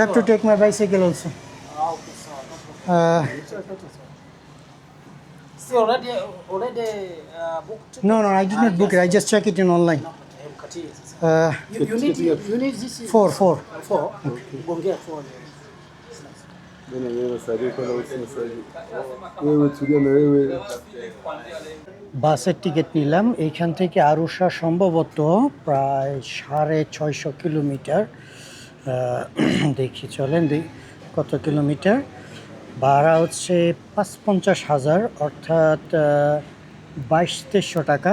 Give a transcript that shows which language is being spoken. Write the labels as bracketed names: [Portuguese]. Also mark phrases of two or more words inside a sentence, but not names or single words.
[English] have to take my bicycle also. Okay, so no problem. See, already booked? No, I did not book it. I just check it in online. No, continue. You need this? Four. Four? Go get four. Bana wewe sadi kwa usini sadi. [Swahili] Wewe tulia na wewe. [Bangla] বাসের টিকিট নিলাম এইখান থেকে আরুষা সম্ভবত প্রায় 650 কিলোমিটার। দেখি চলেন কত কিলোমিটার। ভাড়া হচ্ছে ৫-৫০,০০০, অর্থাৎ ২২-২৩০০ টাকা।